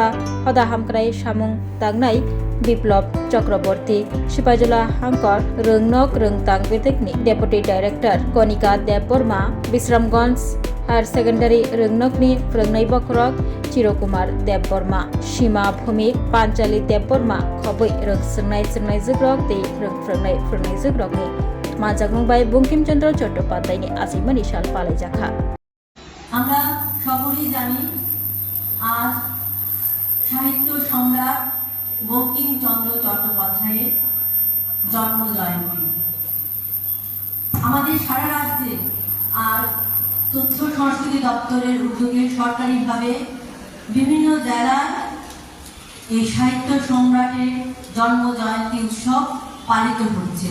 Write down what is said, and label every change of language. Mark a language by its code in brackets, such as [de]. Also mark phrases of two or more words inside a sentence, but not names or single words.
[trp] हदा हामक्राय सामुं तांगनाय बिप्लब चक्रवर्ती सिपाजला हांकर रोंनग रोंतां बेदेकनि [en] deputy director [trp] कनिका देबबर्मा বিশ্রামগঞ্জ [en] higher secondary [trp] रोंनगनि फोरोंनाय बखरक चिरकुमार देबबर्मा सीमा भूमिक पांचाली देबबर्मा खबै रोंसोंनाय जोग्रक दै रोंफोरोंनाय फोरोंनाय जोग्रकनि मानजाक मुंबाय बंकिमचंद्र चट्टोपाध्यायनि आजायमानि सान पालायजाखा। [bn] আমরা সকলেই জানি আজ সাহিত্য সম্রাট বঙ্কিমচন্দ্র চট্টোপাধ্যায়ের জন্ম জয়ন্তী। আমাদের সারা রাজ্যে আর তথ্য সংস্কৃতি দপ্তরের উদ্যোগে সরকারিভাবে বিভিন্ন জেলায় এই সাহিত্য সম্রাটের জন্ম জয়ন্তী উৎসব পালিত হচ্ছে।